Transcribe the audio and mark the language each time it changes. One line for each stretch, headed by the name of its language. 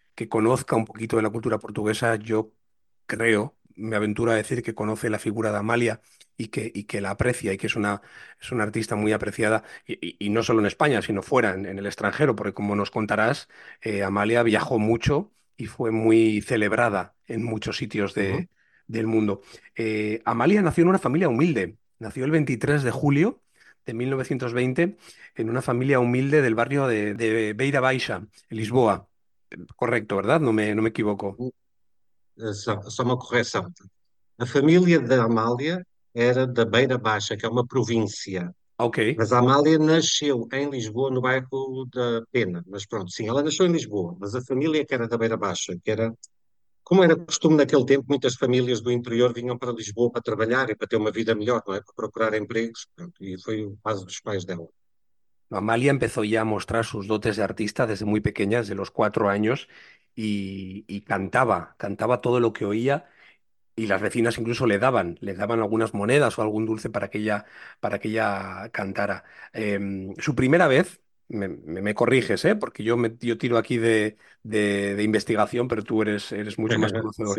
Spanish: conozca un poquito de la cultura portuguesa, yo creo, me aventuro a decir que conoce la figura de Amalia y que la aprecia y que es una artista muy apreciada, y no solo en España, sino fuera, en el extranjero, porque como nos contarás, Amalia viajó mucho y fue muy celebrada en muchos sitios del mundo. Amalia nació en una familia humilde, nació el 23 de julio de 1920, en una familia humilde del barrio de Beira Baixa, en Lisboa. Correcto, ¿verdad? No me equivoco.
Portuguese: Só uma correção. A família da Amália era da Beira Baixa, que é uma província.
English: Okay.
Portuguese: Mas a Amália nasceu em Lisboa, no bairro da Pena. Mas pronto, sim, ela nasceu em Lisboa. Mas a família que era da Beira Baixa, que era. Como era costume naquele tempo, muitas famílias do interior vinham para Lisboa para trabalhar e para ter uma vida melhor, não é? Para procurar empregos. Pronto, e foi o caso dos pais dela.
Spanish: Amalia empezó ya a mostrar sus dotes de artista desde muy pequeña, desde los 4 años, y cantaba todo lo que oía, y las vecinas incluso le daban algunas monedas o algún dulce para que ella cantara. Su primera vez, me corriges, porque yo tiro aquí de investigación, pero tú eres mucho más conocedor.